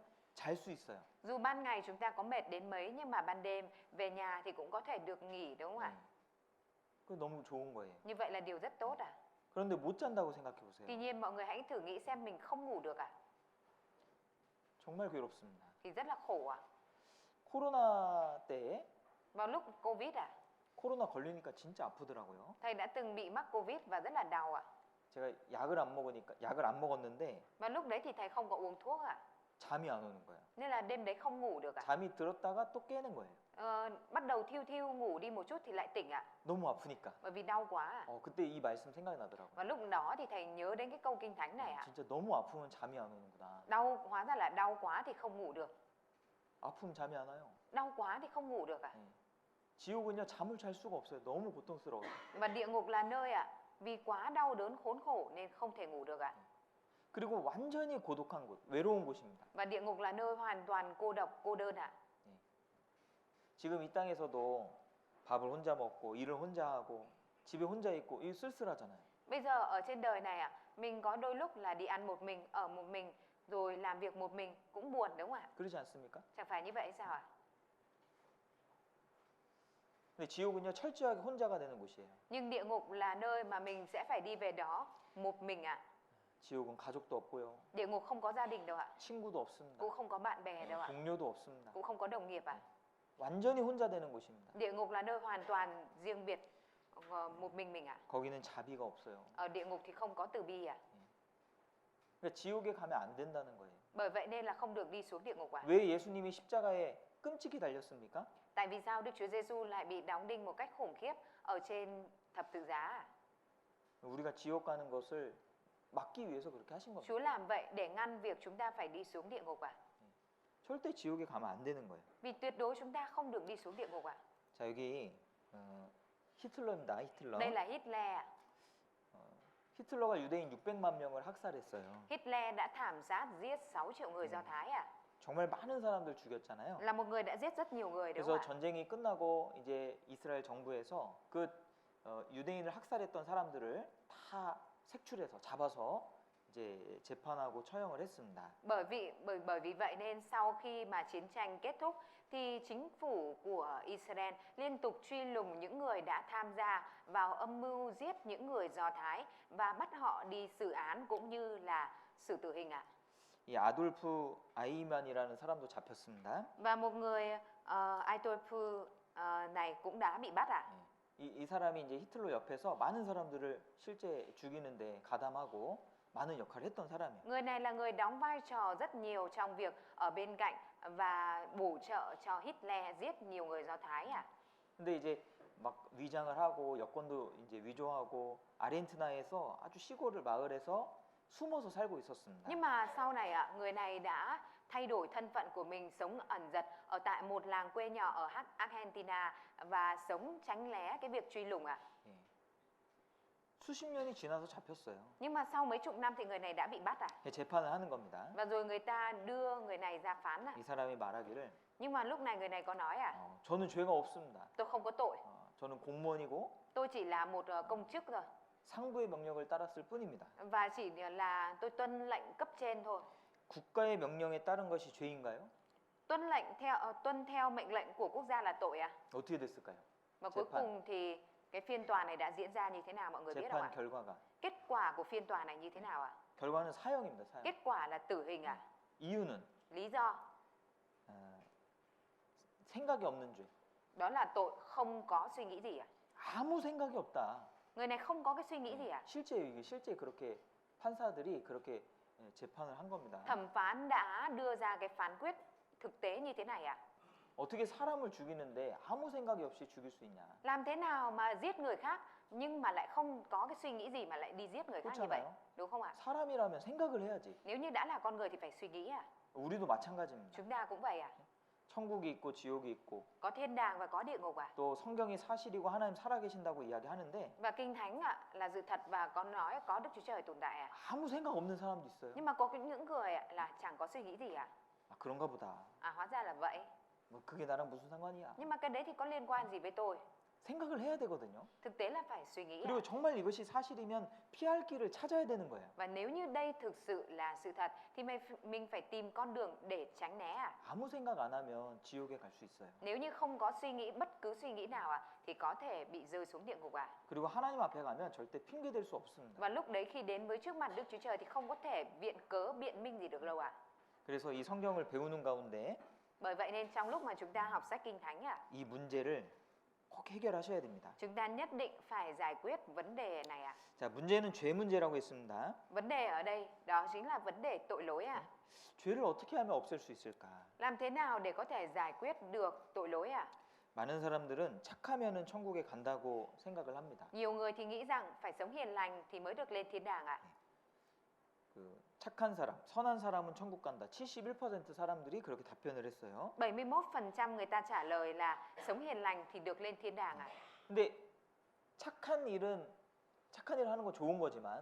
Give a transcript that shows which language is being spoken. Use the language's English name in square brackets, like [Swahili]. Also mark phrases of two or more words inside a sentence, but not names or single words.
[Korean] 잘 수 있어요. [Vietnamese] Dù ban ngày chúng ta có mệt đến mấy nhưng mà ban đêm về nhà thì cũng có thể được nghỉ đúng không ạ? [Korean] 그 너무 좋은 거예요. [Vietnamese] Như vậy là điều rất tốt à? [Korean] 그런데 못 잔다고 생각해 보세요. [Vietnamese] Tuy nhiên mọi người hãy thử nghĩ xem mình không ngủ được à? [Korean] 정말 괴롭습니다. [Vietnamese] Thì rất là khổ à? [Korean] 코로나 때에 [Vietnamese] Vào lúc Covid à? [Korean] 코로나 걸리니까 진짜 아프더라고요. [Vietnamese] Thầy đã từng bị mắc Covid và rất là đau ạ. [Korean] 제가 약을 안 먹었는데 [Vietnamese] Và lúc đấy thì thầy không có uống thuốc ạ. [Korean] 잠이 안 오는 거예요. [Vietnamese] Nên là đêm đấy không ngủ được ạ. [Korean] 잠이 들었다가 또 깨는 거예요. [Vietnamese] Bắt đầu thiêu thiêu ngủ đi một chút thì lại tỉnh ạ. [Korean] 너무 아프니까. [Vietnamese] Bởi vì đau quá ạ. [Korean] 그때 이 말씀 생각이 나더라고요. [Vietnamese] Và lúc đó thì thầy nhớ đến cái câu kinh thánh này ạ. [Korean] 진짜 너무 아프면 잠이 안 오는구나. [Vietnamese] Đau, hóa ra là đau quá thì không ngủ được. [Korean] 아프면 잠이 안 와요. [Vietnamese] Đau quá thì không ngủ được ạ. [Korean] 지옥은요 잠을 잘 수가 없어요. 너무 고통스러워요. [Vietnamese] Và địa ngục là nơi ạ, vì quá đau đớn khốn khổ nên không thể ngủ được ạ. [Korean] 그리고 완전히 고독한 곳, 외로운 곳입니다. [Vietnamese] Và địa ngục là nơi hoàn toàn cô độc, cô đơn ạ. [Korean] 지금 이 땅에서도 밥을 혼자 먹고 일을 혼자 하고 집에 혼자 있고 이 쓸쓸하잖아요. [Vietnamese] Bây giờ ở trên đời này ạ, mình có đôi lúc là đi ăn một mình, ở một mình, rồi làm việc một mình cũng buồn đúng không ạ? [Korean] 그러지 않습니까? [Vietnamese] Chẳng phải như vậy sao ạ? [Korean] 근데 지옥은요 철저하게 혼자가 되는 곳이에요. [Vietnamese] Nhưng địa ngục là nơi mà mình sẽ phải đi về đó một mình ạ. [Korean] 지옥은 가족도 없고요. [Vietnamese] Địa ngục không có gia đình đâu ạ, [Korean] 친구도 없습니다. [Vietnamese] cũng không có bạn bè đâu ạ, [Korean] 동료도 없습니다. [Vietnamese] cũng không có đồng nghiệp ạ. [Korean] 완전히 혼자 되는 곳입니다. [Vietnamese] Địa ngục là nơi hoàn toàn riêng biệt, một mình ạ. [Korean] 거기는 자비가 없어요. [Vietnamese] Ở địa ngục thì không có từ bi ạ. [Korean] 그러니까 지옥에 가면 안 된다는 거예요. [Vietnamese] Bởi vậy nên là không được đi xuống địa ngục ạ. [Korean] 왜 예수님이 십자가에 끔찍이 달렸습니까? [Vietnamese] Tại vì sao Đức Chúa Giêsu lại bị đóng đinh một cách khủng khiếp ở trên thập tự giá ạ? [Korean] 우리가 지옥 가는 것을 막기 위해서 그렇게 하신 겁니다. [Vietnamese] Chúa làm vậy để ngăn việc chúng ta phải đi xuống địa ngục ạ. [Korean] 절대 지옥에 가면 안 되는 거예요. [Vietnamese] Vì tuyệt đối chúng ta không được đi xuống địa ngục ạ. [Korean] 자 여기 히틀러입니다. 히틀러. [Vietnamese] Đây là Hitler ạ. [Korean] 히틀러가 유대인 600만 명을 학살했어요. [Vietnamese] Hitler đã thảm sát giết 6 triệu người Do Thái ạ. [Korean] 정말 많은 사람들 죽였잖아요. [Vietnamese] Là một người đã giết rất nhiều người đúng [Korean] 그래서 [Vietnamese] không ạ? [Korean] 전쟁이 끝나고 이제 이스라엘 정부에서 그 유대인을 학살했던 사람들을 다 색출해서 잡아서 이제 재판하고 처형을 했습니다. [Vietnamese] Bởi vì vậy nên sau khi mà chiến tranh kết thúc thì chính phủ của Israel liên tục truy lùng những người đã tham gia vào âm mưu giết những người Do Thái và bắt họ đi xử án cũng như là xử tử hình ạ. [Korean] 이 아돌프 아이만이라는 사람도 잡혔습니다. [Vietnamese] Và một người Adolf này cũng đã bị bắt ạ. [Korean] 이 사람이 이제 히틀러 옆에서 많은 사람들을 실제 죽이는데 가담하고 많은 역할을 했던 사람이에요. [Vietnamese] Người này là người đóng vai trò rất nhiều trong việc ở bên cạnh và bổ trợ cho Hitler giết nhiều người Do Thái ạ. [Korean] 근데 이제 막 위장을 하고 여권도 이제 위조하고 아르헨티나에서 아주 시골을 마을에서 숨어서 살고 있었습니다. [Vietnamese] Nhưng mà sau này ạ, người này đã thay đổi thân phận của mình, sống ẩn dật ở tại một làng quê nhỏ ở Argentina và sống tránh né cái việc truy lùng ạ. [Korean] 예. 수십 년이 지나서 잡혔어요. [Vietnamese] Nhưng mà sau mấy chục năm thì người này đã bị bắt ạ. [Korean] 예, 재판을 하는 겁니다. [Vietnamese] Và rồi người ta đưa người này ra phán ạ. [Korean] 이 사람이 말하기를 [Vietnamese] Nhưng mà lúc này người này có nói ạ, [Korean] 저는 죄가 없습니다. [Vietnamese] tôi không có tội, [Korean] 저는 공무원이고 [Vietnamese] tôi chỉ là một công chức thôi. [Korean] 상부의 명령을 따랐을 뿐입니다. [Vietnamese] Và chỉ là tôi tuân lệnh cấp trên thôi. [Korean] 국가의 명령에 따른 것이 죄인가요? [Vietnamese] Tuân theo mệnh lệnh của quốc gia là tội à? [Korean] 어떻게 됐을까요? [Vietnamese] Và cuối [Korean] 재판. [Vietnamese] cùng thì cái phiên tòa này đã diễn ra như thế nào mọi người biết không [Korean] 재판 [Vietnamese] ạ? [Korean] 결과가 [Vietnamese] Kết quả của phiên tòa này như thế nào ạ? [Korean] 결과는 사형입니다. 사형. [Vietnamese] Kết quả là tử hình ạ. [Korean] 이유는 [Vietnamese] Lý do [Korean] 생각이 없는 죄. [Vietnamese] đó là tội không có suy nghĩ gì ạ? [Korean] 아무 생각이 없다. [Vietnamese] Người này không có cái suy nghĩ gì ạ? [Korean] 실제 그렇게 판사들이 그렇게 재판을 한 겁니다. [Vietnamese] Thẩm phán đã đưa ra cái phán quyết thực tế như thế này ạ. [Korean] 어떻게 사람을 죽이는데 아무 생각이 없이 죽일 수 있냐? [Vietnamese] Làm thế nào mà giết người khác nhưng mà lại không có cái suy nghĩ gì mà lại đi giết người khác như vậy? [Korean] 그렇잖아요. [Vietnamese] Đúng không ạ? [Korean] 사람이라면 생각을 해야지. [Vietnamese] Nếu như đã là con người thì phải suy nghĩ ạ. [Korean] 우리도 마찬가지입니다. [Vietnamese] Chúng ta cũng vậy ạ. [Korean] 천국이 있고 지옥이 있고 [Vietnamese] Có thiên đàng và có địa ngục ạ. [Korean] 또 성경이 사실이고 하나님 살아계신다고 이야기하는데 [Vietnamese] Và kinh thánh ạ là sự thật và có nói có Đức Chúa Trời tồn tại ạ. [Korean] 아무 생각 없는 사람도 있어요. [Vietnamese] Nhưng mà có những người ạ là chẳng có suy nghĩ gì ạ. [Korean] 아, 그런가 보다. [Vietnamese] À hóa ra là vậy. [Korean] 뭐 그게 나랑 무슨 상관이야? [Vietnamese] Nhưng mà cái đấy thì có liên quan gì với tôi? [Korean] 생각을 해야 되거든요. [Vietnamese] Thực tế là phải suy nghĩ. [Korean] 그리고 정말 이것이 사실이면 피할 길을 찾아야 되는 거예요. [Vietnamese] Và nếu như đây thực sự là sự thật thì mình phải tìm con đường để tránh né. [Korean] 아무 생각 안 하면 지옥에 갈 수 있어요. [Vietnamese] Nếu như không có suy nghĩ bất cứ suy nghĩ nào thì có thể bị rơi xuống địa ngục. [Korean] 그리고 하나님 앞에 가면 절대 핑계 댈 수 없습니다. [Vietnamese] Và lúc đấy khi đến với trước mặt Đức Chúa Trời thì không có thể viện cớ biện minh gì được đâu ạ. [Korean] 그래서 이 성경을 배우는 가운데 [Vietnamese] Bởi vậy nên trong lúc mà chúng ta học sách Kinh Thánh [Korean] 이 문제를 꼭 해결하셔야 됩니다. [Vietnamese] chúng ta nhất định phải giải quyết vấn đề này ạ. [Korean] 자, 문제는 죄 문제라고 했습니다. [Vietnamese] Vấn đề ở đây đó chính là vấn đề tội lỗi ạ. [Korean] 죄를 어떻게 하면 없앨 수 있을까? [Vietnamese] Làm thế nào để có thể giải quyết được tội lỗi ạ? [Korean] 많은 사람들은 착하면은 천국에 간다고 생각을 합니다. [Vietnamese] Nhiều người thì nghĩ rằng phải sống hiền lành thì mới được lên thiên đàng ạ. [Korean] 그 착한 사람, 선한 사람은 천국 간다. 71% 사람들이 그렇게 답변을 했어요. [Vietnamese] 71% người ta trả lời là sống hiền lành thì được lên thiên đàng ạ. [Korean] 근데 착한 일을 하는 건 좋은 거지만